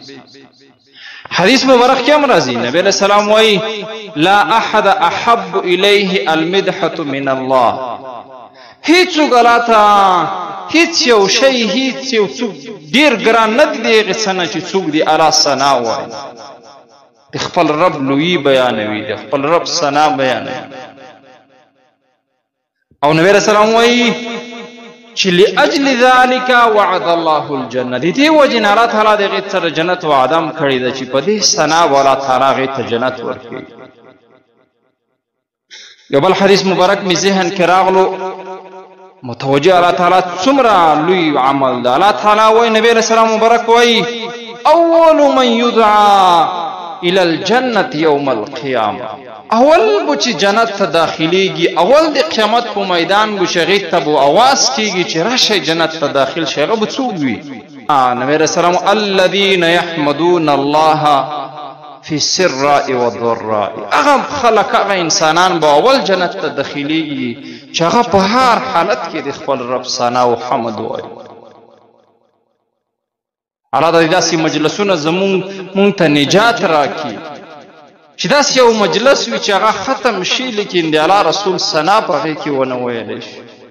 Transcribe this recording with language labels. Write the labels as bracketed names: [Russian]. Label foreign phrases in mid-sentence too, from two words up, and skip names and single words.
[Pashto] حدیث مبارک کې هم راځي نبی [Arabic] علیہ السلام [Pashto] وایي [Arabic] لا احد احب الیه المدحة من الله، [Pashto] هیڅوک الله ته هیڅ یو شی هیڅ یو څوک ډېر ګران نه دی د هغې څه نه چې څوک د الله ثنا وایي، د خپل رب لویي بیانوي، د خپل رب ثنا بیانوي. او نبی [Arabic] علیہ السلام [Pashto] وایي چې [Arabic] لاجل ذلك وعد الله الجنه، [Pashto] د دې وجې نه الله تعالی د هغې سره جنت وعده هم کړې ده چې په دې ثنا به الله تعالی هغې ته جنت ورکوي. یو بل حدیث مبارک مې ذهن کې راغلو، متوجه الله تعالی څومره لوی عمل ده. الله تعالی وایي نبی [Arabic] علیہ السلام [Pashto] مبارک وایي [Arabic] اول من يدعى الى الجنه يوم القيامه، [Pashto] اول به چې جنت ته داخلیږي، اول د قیامت په میدان به چې هغې ته به اواز کېږي چې راشئ جنت ته داخل شئ، هغه به څوک وي؟ نبی [Arabic] علیہ السلام الذین یحمدون الله فی السراء والضراء، [Pashto] هغه خلک هغه انسانان به اول جنت ته داخلیږي چې هغه په هر حالت کې د خپل رب ثنا او حمد وایي. الله د داسې مجلسونه مونږ ته نجات راکړي چې داسې یو مجلس وي چې هغه ختم شي لیکن د الله رسول ثنا په هغې کې ونه ویلی شي.